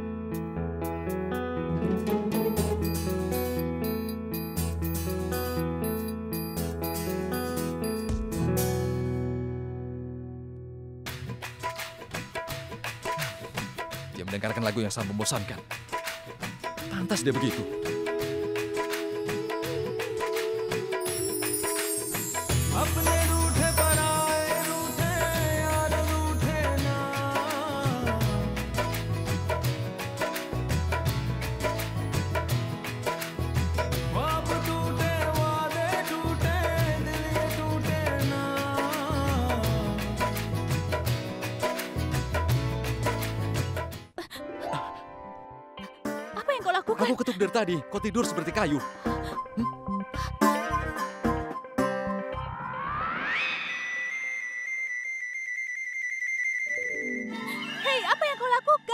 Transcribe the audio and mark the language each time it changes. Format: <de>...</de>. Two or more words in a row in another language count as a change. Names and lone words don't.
<id>Dia mendengarkan lagu yang sangat membosankan. Pantas dia begitu.</id> <hi>अपने रूठे पराए रूठे यार रूठे ना ख्वाब टूटे वादे टूटे दिल ये टूटे ना</hi> <id>Apa yang kau lakukan? Aku ketuk dari tadi. Kau tidur seperti kayu. Hei, apa yang kau lakukan?</id>